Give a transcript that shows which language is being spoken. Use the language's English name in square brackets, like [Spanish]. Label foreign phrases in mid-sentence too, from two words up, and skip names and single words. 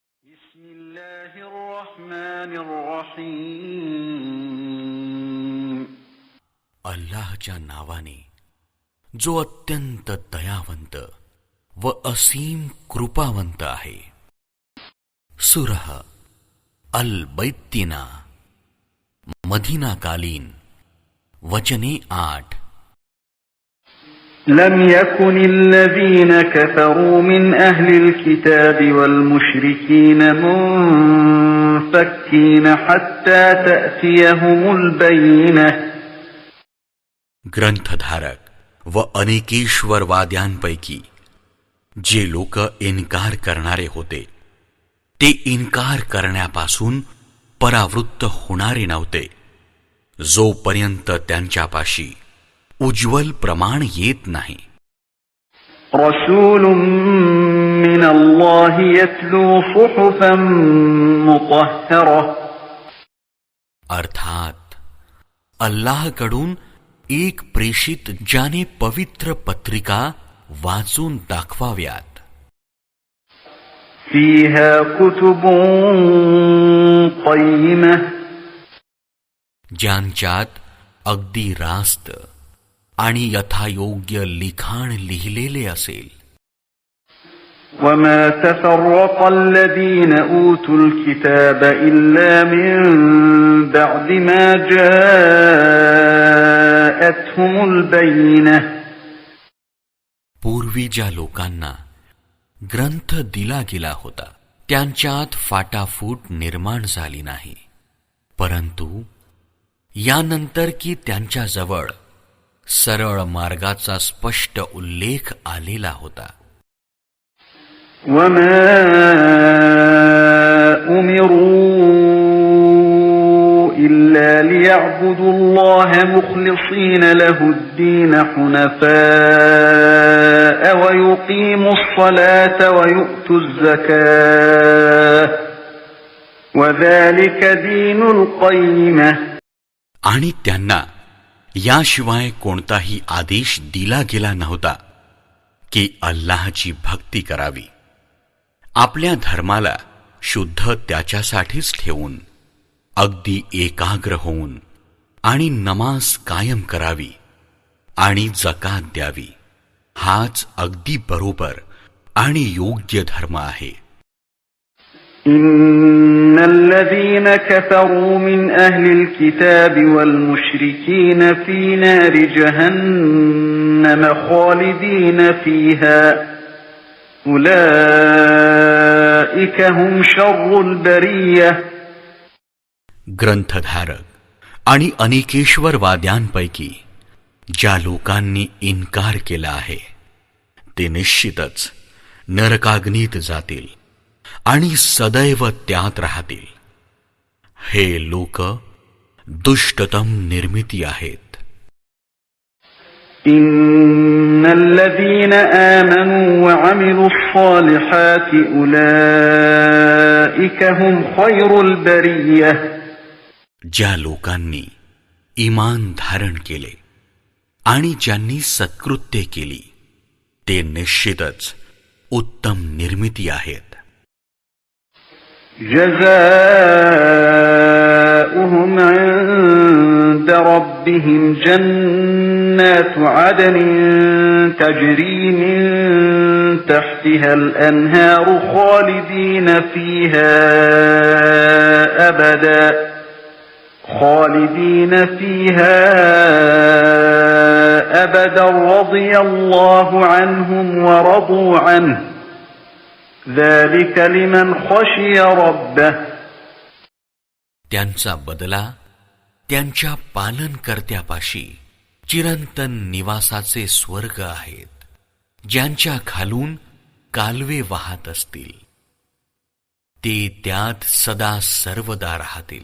[Arabic] بسم الله الرحمن الرحيم [Marathi] अल्लाहच्या नावाने जो अत्यंत दयावंत व असीम कृपावंत आहे. सूरह अल बैत्तिना, मदीनाकालीन, वचने 8. [Arabic] لم يكن الذين كفروا من أهل الكتاب والمشركين منفكين حتى تأتيهم البينة. [Marathi] ग्रंथधारक व अनेकेश्वरवाद्यांपैकी जे लोक इन्कार करणारे होते ते इन्कार करण्यापासून परावृत्त होणारे नव्हते जोपर्यंत त्यांच्यापाशी उज्ज्वल प्रमाण येत नाही. [Arabic] رسول من الله يتلو صحفا مطهرة. [Marathi] अर्थात अल्लाहकडून एक प्रेषित ज्याने पवित्र पत्रिका वाचून दाखवाव्यात. [Arabic] فيها كتب قيمة. [Marathi] ज्यांच्यात अगदी रास्त आणि यथायोग्य लिखाण लिहिलेले असेल. [Arabic] وما تفرق الذين أوتوا الكتاب إلا من بعد ما جاءتهم البينة. [Marathi] पूर्वी ज्या लोकांना ग्रंथ दिला गेला होता त्यांच्यात फाटाफूट निर्माण झाली नाही, परंतु यानंतर की त्यांच्याजवळ सरळ मार्गाचा स्पष्ट उल्लेख आलेला होता. [Arabic] وما أمروا إلا ليعبدوا الله مخلصين له الدين حنفاء ويقيموا الصلاة ويؤتوا الزكاة وذلك دين القيمة. [Marathi] आणि त्यांना याशिवाय कोणताही आदेश दिला गेला नव्हता की अल्लाहची भक्ती करावी, आपल्या धर्माला शुद्ध त्याच्यासाठीच ठेवून, अगदी एकाग्र होऊन आणि नमाज कायम करावी आणि जकात द्यावी, हाच अगदी बरोबर आणि योग्य धर्म आहे. [Arabic] إن الذين كفروا من أهل الكتاب والمشركين في نار جهنم خالدين فيها أولئك هم شر البرية. [Marathi] ग्रंथधारक आणि अनेकेश्वरवाद्यांपैकी ज्या लोकांनी इन्कार केला आहे ते निश्चितच नरकाग्नीत जातील आणि सदैव त्यात राहतील. हे लोक दुष्टतम निर्मिती आहेत. [Arabic] إن الذين آمنوا وعملوا الصالحات أولئك هم خير البرية. [Marathi] ज्या लोकांनी ईमान धारण केले आणि ज्यांनी सत्कृत्य केली ते निश्चितच उत्तम निर्मिती आहेत. [Arabic] جزاؤهم عند ربهم جنات عدن تجري من تحتها الأنهار خالدين فيها أبدا رضي الله عنهم ورضوا عنه ذلك لمن خشي ربه. [Marathi] त्यांचा बदला त्यांच्या पालनकर्त्यापाशी चिरंतन निवासाचे स्वर्ग आहेत, ज्यांच्या खालून कालवे वाहत असतील. ते त्यात सदा सर्वदा राहतील.